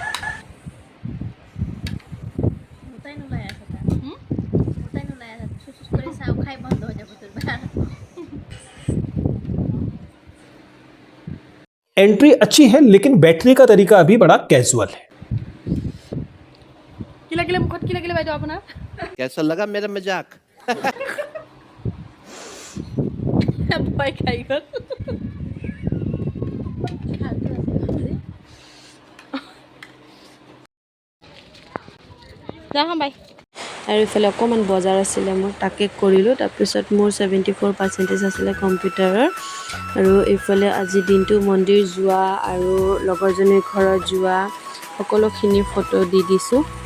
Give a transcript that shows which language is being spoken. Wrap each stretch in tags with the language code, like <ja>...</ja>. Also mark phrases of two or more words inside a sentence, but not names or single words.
<hi>एंट्री अच्छी है लेकिन बैठने का तरीका अभी बड़ा कैजुअल है</hi> <as>কি লাগিলে মুখত কি লাগিলে বাইদেউ আপোনাৰ</as> <hi>कैसा लगा मेरा मजाक</hi> <as>ভয় খাই গ'ল যাওঁ বাই আৰু ইফালে অকণমান বজাৰ আছিলে মোৰ তাকে কৰিলোঁ তাৰপিছত মোৰ 74% আছিলে কম্পিউটাৰৰ আৰু এইফালে আজি দিনটো মন্দিৰ যোৱা আৰু লগৰজনীৰ ঘৰত যোৱা সকলোখিনি ফটো দি দিছোঁ</as>